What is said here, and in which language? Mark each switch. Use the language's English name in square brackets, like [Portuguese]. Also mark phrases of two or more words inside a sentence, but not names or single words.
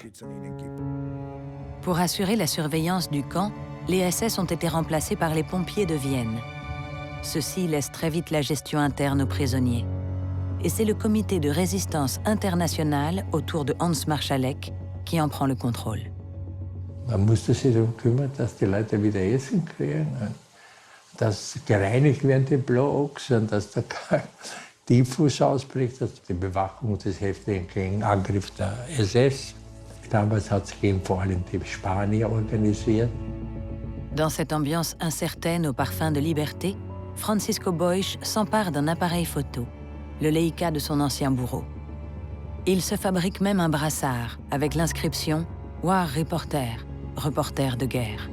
[French] Pour assurer la surveillance du camp, les SS ont été remplacés par les pompiers de Vienne. Ceux-ci laissent très vite la gestion interne aux prisonniers. Et c'est le comité de résistance internationale autour de Hans Marschalek qui en prend le contrôle. [German] Man musste sich darum kümmern, dass die Leute wieder Essen kriegen, dass gereinigt werden die Blocks und dass der Typhus ausbricht, dass die Bewachung des heftigen Angriffs der SS. Damals hat es vor allem die Spanier organisiert. [French] Dans cette ambiance incertaine au parfum de liberté, Francisco Boix s'empare d'un appareil photo, le Leica de son ancien bourreau. Il se fabrique même un brassard avec l'inscription « [English] War Reporter [French] », reporter de guerre.